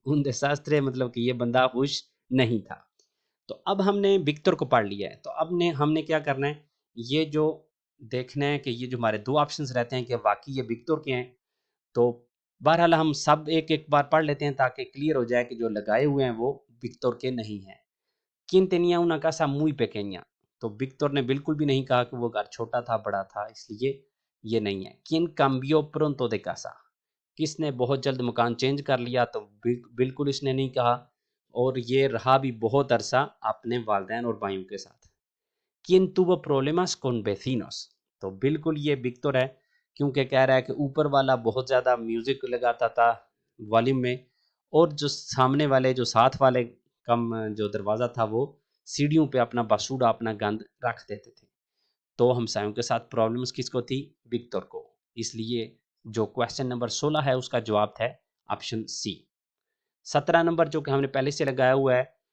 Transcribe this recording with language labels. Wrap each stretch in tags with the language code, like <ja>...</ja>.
<es>un desastre</es> <hi>मतलब कि ये बंदा खुश नहीं था। तो अब हमने विक्टर को पढ़ लिया है, तो अब ने हमने क्या करना है, ये जो देखना है कि ये जो हमारे 2 ऑप्शंस रहते हैं कि वाक़ई ये विक्टर के हैं। तो बहरहाल हम सब एक-एक बार पढ़ लेते हैं, ताकि क्लियर हो जाए कि जो लगाए हुए हैं वो विक्टर के नहीं हैं।</hi> <es>¿Quién tenía una casa muy pequeña?</es> <hi>तो विक्टर ने बिल्कुल भी नहीं कहा कि वो घर छोटा था, बड़ा था, इसलिए ये नहीं है।</hi> <es>¿Quién cambió pronto de casa?</es> <hi>किसने बहुत जल्द मकान चेंज कर लिया? तो बिल्कुल इसने नहीं कहा, और ये रहा भी बहुत अरसा अपने वालिदैन और भाइयों के साथ।</hi> <es>¿Quién tuvo problemas con vecinos?</es> <hi>तो बिल्कुल ये विक्टर है, क्योंकि कह रहा है कि ऊपर वाला बहुत ज़्यादा म्यूज़िक लगाता था वॉल्यूम में, और जो सामने वाले, जो साथ वाले कम जो दरवाज़ा था, वो सीढ़ियों पे अपना बसूड़ा, अपना गंद रख देते थे। तो हमसायों के साथ प्रॉब्लम्स किसको थी? विक्टर को। इसलिए जो क्वेश्चन नंबर 16 है उसका जवाब है ऑप्शन सी। 17 नंबर जो कि हमने पहले से लगाया हुआ है,</hi>